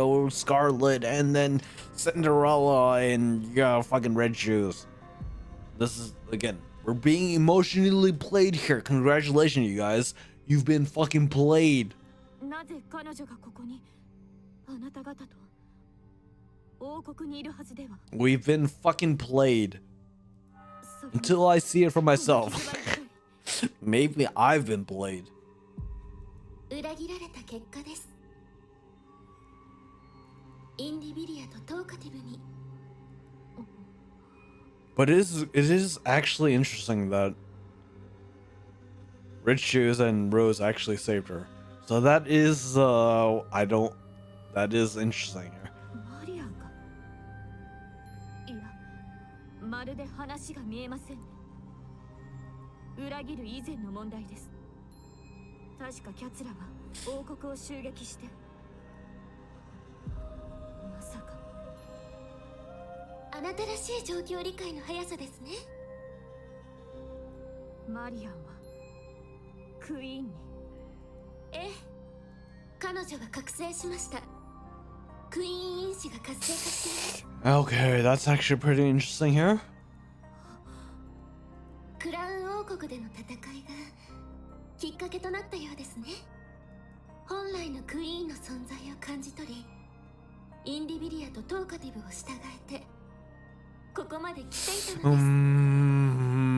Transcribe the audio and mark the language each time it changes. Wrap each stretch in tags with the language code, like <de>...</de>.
<en>Scarlet, and then Cinderella, and fucking Red Shoes. This is, again, we're being emotionally played here. Congratulations, you guys. You've been fucking played.</en> <ja>なぜ彼女がここにあなた方と王国にいるはずでは。</ja> <en>We've been fucking played.</en> <ja>それ</ja> <en>Until I see it for myself.</en> <ja>一番ひどい</ja> <en>Maybe I've been played.</en> <ja>裏切られた結果です。インディビリアとトーカティブに。</ja> <en>But it is actually interesting that Red Shoes and Rose actually saved her. So that is that is interesting here.</en> <ja>マリアンが。いや、まるで話が見えませんね。裏切る以前の問題です。確かキャツラは王国を襲撃して。まさか。あなたらしい状況理解の速さですね。マリアンはクイーンに。ええ、彼女は覚醒しました。クイーン因子が活性化しています。</ja> <en>Okay, that's actually pretty interesting here.</en> <ja>クラウン王国での戦いがきっかけとなったようですね。本来のクイーンの存在を感じ取り、インディビリアとトーカティブを従えてここまで来ていたのです。</ja>